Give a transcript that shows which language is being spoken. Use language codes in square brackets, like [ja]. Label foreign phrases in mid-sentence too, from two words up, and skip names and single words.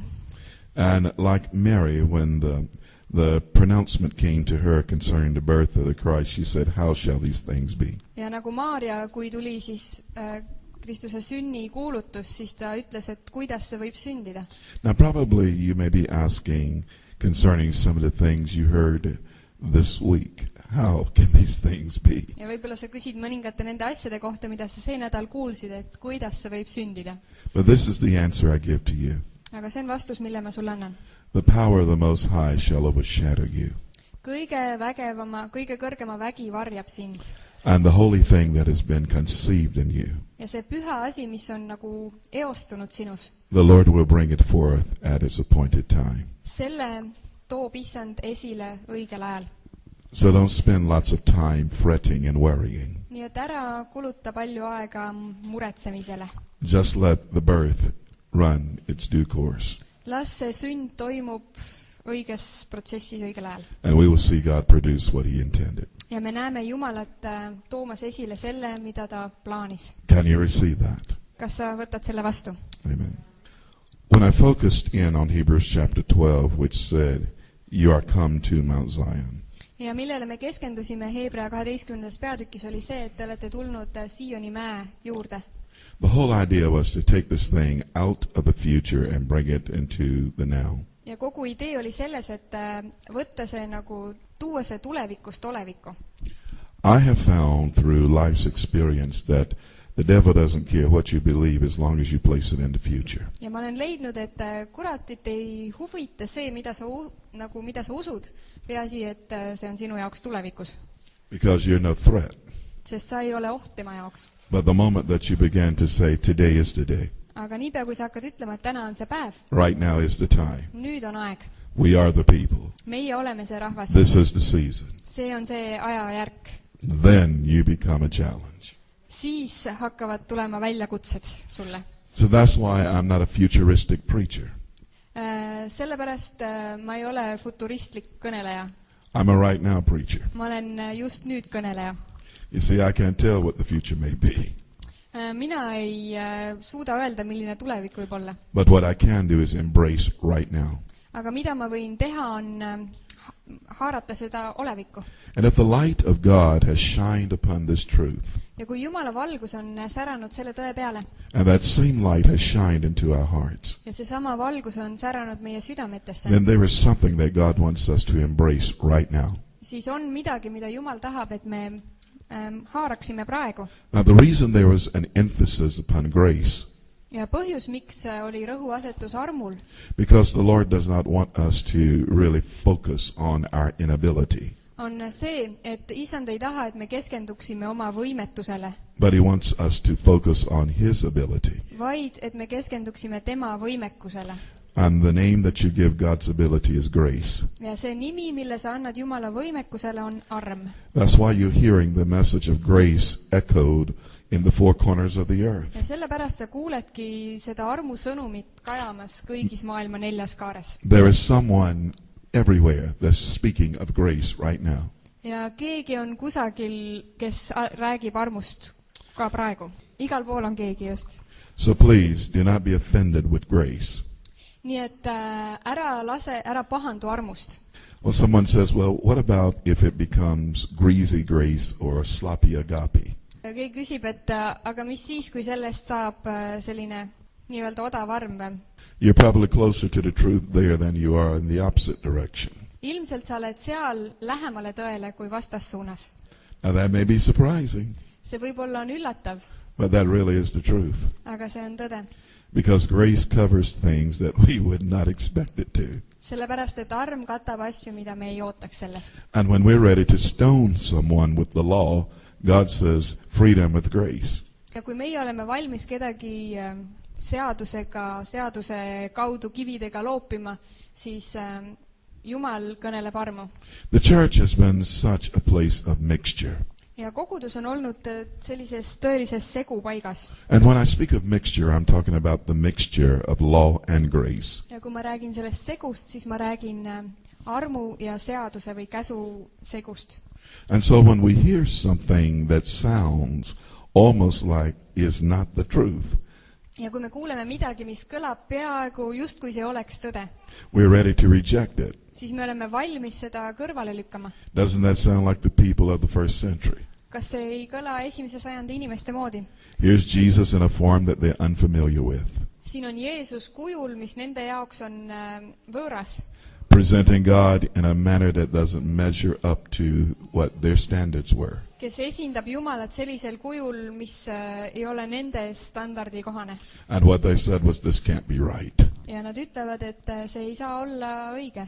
[en] And like Mary, when the pronouncement came to her concerning the birth of the Christ, she said, how shall these things be? [et] Ja nagu Maarja, kui tuli siis Kristuse sünni kuulutus, siis ta ütles, et kuidas see võib sündida. [en] Now probably you may be asking concerning some of the things you heard this week. How can these things be? [et] Ja võib-olla sa küsid mõningate nende asjade kohta, mida sa see nädal kuulsid, et kuidas see võib sündida. [en] But this is the answer I give to you. [et] Aga see on vastus, mille ma sulle annan. [en] The power of the Most High shall overshadow you. [et] Kõige kõrgema vägi varjab sind. [en] And the holy thing that has been conceived in you. [et] Ja see püha asi, mis on nagu eostunud sinus. [en] The Lord will bring it forth at its appointed time. [et] Selle toob Issand esile õigel ajal. [en] So don't spend lots of time fretting and worrying. [et] Nii et ära kuluta palju aega muretsemisele. [en] Just let the birth run its due course. [et] Las see sünd toimub õiges protsessis õigel ajal. [en] And we will see God produce what he intended. [et] Ja me näeme Jumalat toomas esile selle, mida ta plaanis. [en] Can you receive that? [et] Kas sa võtad selle vastu? [en] Amen. When I focused in on Hebrews chapter 12, which said, you are come to Mount Zion. [et] ja millele me keskendusime Hebra 12. peatükis oli see, et te olete tulnud Sioni mäe juurde. [en] The whole idea was to take this thing out of the future and bring it into the now. [et] ja kogu idee oli selles, et võtta see nagu, tuua see tulevikust olevikku. [en] I have found through life's experience that the devil doesn't care what you believe as long as you place it in the future. [et] ja ma olen leidnud, et kuratit ei huvita see, mida sa usud, peaasi, et see on sinu jaoks tulevikus. [en] Because you're no threat. [et] Sest sa ei ole oht tema jaoks. [en] But the moment that you begin to say, today is the day. [et] aga niipea, kui sa hakkad ütlema, et täna on see päev. [en] Right now is the time. [et] nüüd on aeg. [en] We are the people. [et] meie oleme see rahvas. [en] This is the season. [et] see on see ajajärk. [en] Then you become a challenge. [et] siis hakkavad tulema väljakutsed sulle. [en] So that's why I'm not a futuristic preacher. [et] sellepärast ma ei ole futuristlik kõneleja. [en] I'm a right now preacher. [et] ma olen just nüüd kõneleja. [en] You see, I can't tell what the future may be. [et] mina ei suuda öelda, milline tulevik võib olla. [en] But what I can do is embrace right now. [et] aga mida ma võin teha, on haarata seda olevikku. [en] And if the light of God has shined upon this truth, [et] ja kui Jumala valgus on säranud selle tõe peale, [en] and that same light has shined into our hearts, [et] ja seesama valgus on säranud meie südametesse, [en] then there is something that God wants us to embrace right now. [et] siis on midagi, mida Jumal tahab, et me haaraksime praegu. [en] Now the reason there was an emphasis upon grace, [et] ja põhjus, miks oli rõhuasetus armul, [en] because the Lord does not want us to really focus on our inability, [et] on see, et Isand ei taha, et me keskenduksime oma võimetusele, [en] but He wants us to focus on His ability. [et] vaid et me keskenduksime tema võimekusele. [en] And the name that you give God's ability is grace. [et] ja see nimi, mille sa annad Jumala võimekusele, on arm. [en] That's why you're hearing the message of grace echoed in the four corners of the earth. [et] ja sellepärast sa kuuledki seda armu sõnumit kajamas kõigis maailma 4 kaares. [en] There is someone everywhere that's speaking of grace right now. [et] ja keegi on kusagil, kes räägib armust ka praegu. igal pool on keegi just. [en] So please do not be offended with grace. [et] nii et ära pahandu armust. [en] Well, someone says, well, what about if it becomes greasy grace or sloppy agape? [et] keegi küsib, et aga mis siis, kui sellest saab selline nii-öelda odav arm? [en] You're probably closer to the truth there than you are in the opposite direction. [et] ilmselt sa oled seal lähemale tõele kui vastassuunas. [en] Now that may be surprising, [et] see võib-olla on üllatav, [en] but that really is the truth. [et] aga see on tõde. [en] Because grace covers things that we would not expect it to. [et] sellepärast, et arm katab asju, mida me ei ootaks sellest. [en] And when we're ready to stone someone with the law, God says freedom with grace. [et] ja kui meie oleme valmis kedagi seaduse kaudu kividega loopima, siis Jumal kõneleb armu. [en] The church has been such a place of mixture. [et] ja kogudus on olnud sellises tõelises segupaigas. [en] And when I speak of mixture, I'm talking about the mixture of law and grace. [et] ja kui ma räägin sellest segust, siis ma räägin armu ja seaduse või käsu segust. [en] And so when we hear something that sounds almost like is not the truth, [et] ja kui me kuuleme midagi, mis kõlab peaaegu justkui see oleks tõde, [en] we're ready to reject it. [et] siis me oleme valmis seda kõrvale lükkama. [en] Doesn't that sound like the people of the first century? [et] kas see ei kõla 1. sajandi inimeste moodi? [en] Here's Jesus in a form that they're unfamiliar with, [et] siin on Jeesus kujul, mis nende jaoks on võõras, [en] presenting God in a manner that doesn't measure up to what their standards were. [et] kes esindab Jumalat sellisel kujul, mis ei ole nende standardi kohane. [en] And what they said was, this can't be right. [et] ja nad ütlevad, et see ei saa olla õige.